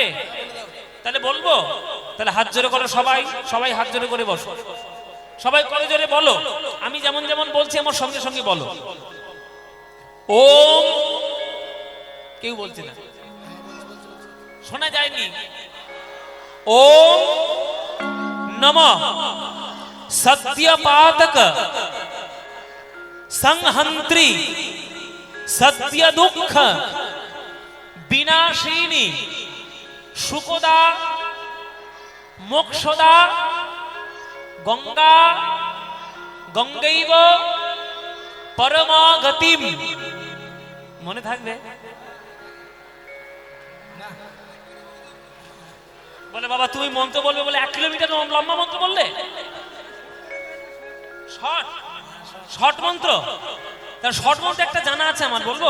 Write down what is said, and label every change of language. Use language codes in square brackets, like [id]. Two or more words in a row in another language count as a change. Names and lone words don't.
[bn] তাহলে বলবো। তাহলে হাত জোরে করো সবাই, সবাই হাত জোরে করে বসো, সবাই করে জোরে বলো। আমি যেমন যেমন বলছি আমার সঙ্গে সঙ্গে বলো। ওম, কেউ বলছে না, শোনা যায়নি। [sa] ওম নমঃ सत्यपातक संहंत्री सत्य दुख विनाशिनी सुखदा मोक्षदा गंगा गंगैव परमागतिम। [bn] মনে থাকবে? বলে বাবা তুমি মন্ত্র বলবে বলে 1 কিলোমিটার লম্বা মন্ত্র বললে? শর্ট মন্ত্র? তার শর্ট মন্ত্র একটা জানা আছে আমার, বলবো?